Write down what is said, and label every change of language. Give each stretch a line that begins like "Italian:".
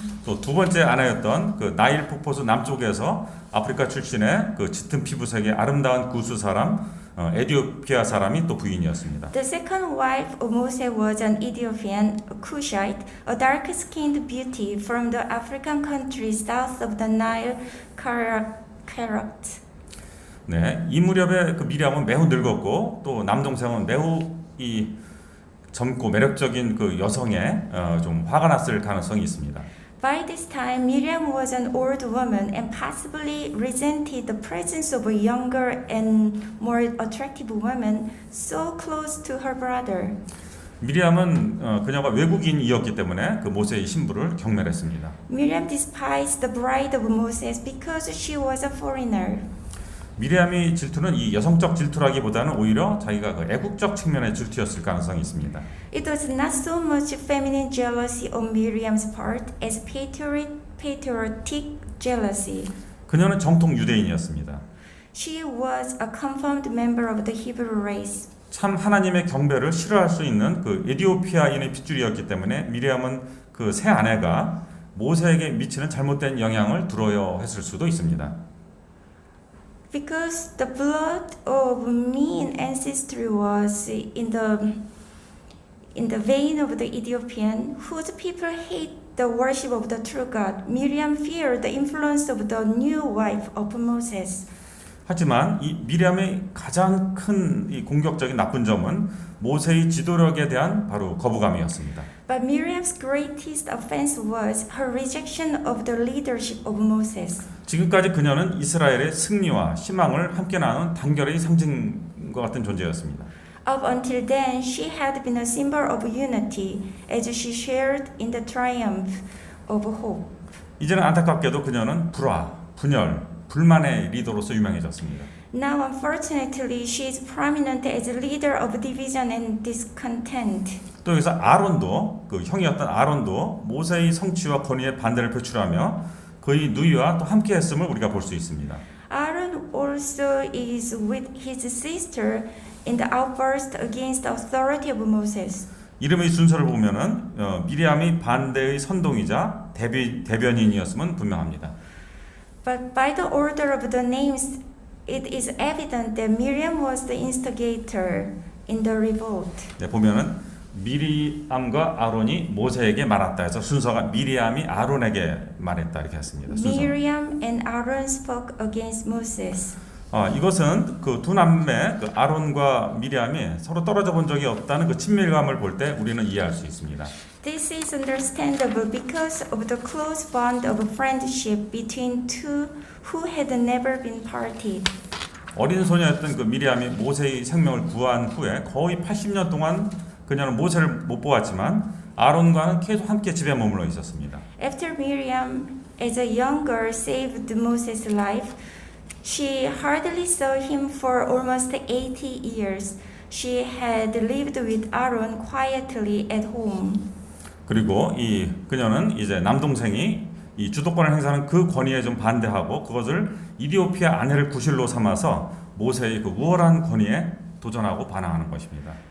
Korean: 또 두 번째 아내였던 그 나일 폭포수 남쪽에서 아프리카 출신의 그 짙은 피부색의 아름다운 구스 사람 에티오피아 사람이 또 부인이었습니다.
English: The second wife of Moses was an Ethiopian, a Cushite, a dark-skinned beauty from the African countries south of the Nile, Karat.
Korean: 네, 이 무렵에 그 미리암은 매우 늙었고 또 남동생은 매우 이 젊고 매력적인 그 여성에 좀 화가 났을 가능성이 있습니다.
English: By this time, Miriam was an old woman and possibly resented the presence of a younger and more attractive woman so close to her brother.
Korean: 미리암은 그녀가 외국인이었기 때문에 그 모세의 신부를 경멸했습니다.
English: Miriam despised the bride of Moses because she was a foreigner.
Korean: 미리암의 질투는 이 여성적 질투라기보다는 오히려 자기가 그 애국적 측면의 질투였을 가능성이 있습니다.
English: It was not so much feminine jealousy on Miriam's part as patriotic jealousy.
Korean: 그녀는 정통 유대인이었습니다.
English: She was a confirmed member of the Hebrew race.
Korean: 참 하나님의 경배를 싫어할 수 있는 그 에디오피아인의 핏줄이었기 때문에 미리암은 그 새 아내가 모세에게 미치는 잘못된 영향을 두려워했을 수도 있습니다.
English: Because the blood of mean ancestry was in the vein of the Ethiopian, whose people hate the worship of the true God, Miriam feared the influence of the new wife of Moses.
Korean: 하지만 이 미리암의 가장 큰 이 공격적인 나쁜 점은 모세의 지도력에 대한 바로 거부감이었습니다.
English: But Miriam's greatest offense was her rejection of the leadership of Moses.
Korean: 지금까지 그녀는 이스라엘의 승리와 희망을 함께 나누는 단결의 상징과 같은 존재였습니다.
English: Up until then, she had been a symbol of unity as she shared in the triumph of hope.
Korean: 이제는 안타깝게도 그녀는 불화, 분열, 불만의 리더로서 유명해졌습니다.
English: Now, unfortunately, she is prominent as a leader of division and discontent.
Korean: 또 여기서 아론도 그 형이었던 아론도 모세의 성취와 권위에 반대를 표출하며 그의 누이와 또 함께했음을 우리가 볼 수 있습니다.
English: Aaron also is with his sister in the outburst against the authority of Moses.
Korean: 이름의 순서를 보면은 미리암이 반대의 선동이자 대변인이었음은 분명합니다.
English: But by the order of the names, it is evident that Miriam was the instigator in the revolt.
Korean: 네, 보면은 미리암과 아론이 모세에게 말했다 해서 순서가 미리암이 아론에게 말했다 이렇게 했습니다. 순서.
English: Miriam and Aaron spoke against Moses.
Korean: 이것은 그 두 남매 그 아론과 미리암이 서로 떨어져 본 적이 없다는 그 친밀감을 볼 때 우리는 이해할 수 있습니다.
English: This is understandable because of the close bond of friendship between two who had never been parted.
Korean: 어린 소녀였던 그 미리암이 모세의 생명을 구한 후에 거의 80년 동안 그녀는 모세를 못 보았지만 아론과는 계속 함께 집에 머물러 있었습니다.
English: After Miriam, as a young girl, saved Moses' life, she hardly saw him for almost 80 years. She had lived with Aaron quietly at home.
Korean: 그리고 그녀는 이제 남동생이 이 주도권을 행사하는 그 권위에 좀 반대하고 그것을 이디오피아 아내를 구실로 삼아서 모세의 그 우월한 권위에 도전하고 반항하는 것입니다.